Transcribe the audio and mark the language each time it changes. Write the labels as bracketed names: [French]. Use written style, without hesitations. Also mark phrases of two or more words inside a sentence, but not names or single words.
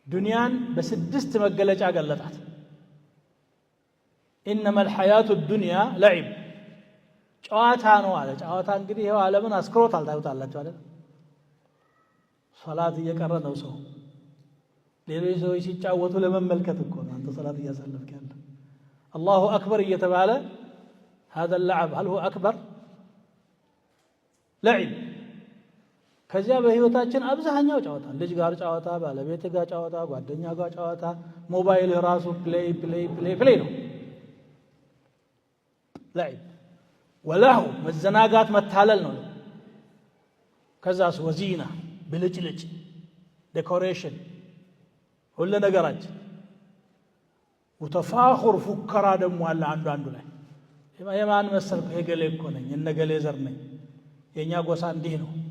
[Amharic] ዱንያን በስድስት መገለጫ ገለጣት [Arabic] إنما الحياة الدنيا لعب [Amharic] ጨዋታ ነው አለ ጨዋታ እንግዲህ ይሄው ዓለምን አስክሮታል ታዩታላችሁ አይደል ሶላት እየቀረ ነው ሰው ሌሎች ሰዎች ሲጫወቱ ለመመልከት እኮ ነው አንተ ሶላት እያሳለፍክ ያለ [Arabic] الله أكبر [Amharic] እየተባለ [Arabic] هذا اللعب هل هو اكبر لعب [Amharic] ከዚያ በህይወታችን አብዛኛው ጨዋታ ልጅ ጋር ጨዋታ ባለቤት ጋር ጨዋታ ጓደኛ ጋር ጨዋታ ሞባይል ራሱ ፕሌይ ነው [Arabic] لعب والله [Amharic] መዘናጋት መታለል ነው ከዛስ ወዚና ብልጭልጭ ዴኮሬሽን ሁሉ ነገራችን ወተፋኹር ፉከራ ደሞ አለ አንዱ ላይ የማን መሰልኩ የገሌ እኮ ነኝ እነገሌ ዘር ነኝ የኛ ጎሳ እንዲህ ነው